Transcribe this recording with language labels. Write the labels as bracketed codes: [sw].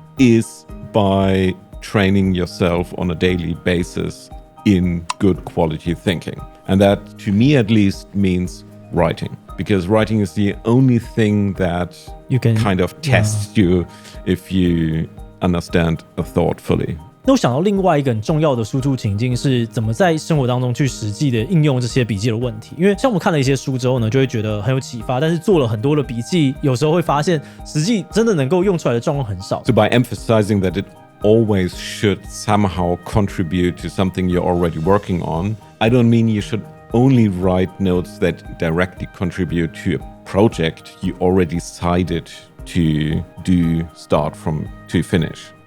[en] is by training yourself on a daily basis in good quality thinking. And that, to me at least, means writing. because writing is the only thing that you can kind of tests you if you understand a thought fully. [zh] 那我想到另外一个很重要的输出情境是怎么在生活当中去实际的应用这些笔记的问题，因为像我们看了一些书之后呢，就会觉得很有启发，但是做了很多的笔记，有时候会发现实际真的能够用出来的状况很少。 [en] So by emphasizing that it always should somehow contribute to something you're already working on, I don't mean you should only write notes that directly contribute to a project you already decided to do start from to finish.